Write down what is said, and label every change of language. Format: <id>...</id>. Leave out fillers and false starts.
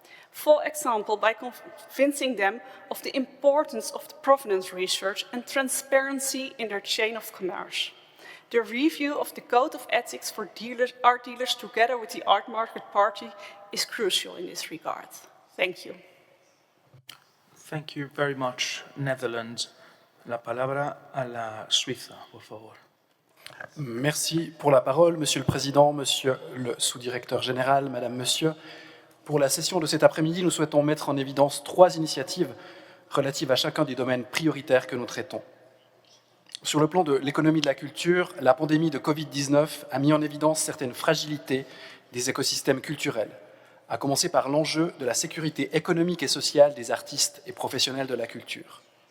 <en>For example, by convincing them of the importance of the provenance research and transparency in their chain of commerce. The review of the Code of Ethics for art dealers together with the Art Market Party is crucial in this regard. Thank you. Thank you very much, Netherlands.</en> <es>La palabra a la Suiza, por favor.</es> <fr>Merci pour la parole, Monsieur le Président, Monsieur le Sous-directeur général, Madame, Monsieur. Pour la session de cet après-midi, nous souhaitons mettre en évidence 3 initiatives relatives à chacun des domaines prioritaires que nous traitons. Sur le plan de l'économie de la culture, la pandémie de Covid-19 a mis en évidence certaines fragilités des écosystèmes culturels, à commencer par l'enjeu de la sécurité économique et sociale des artistes et professionnels de la culture.</fr>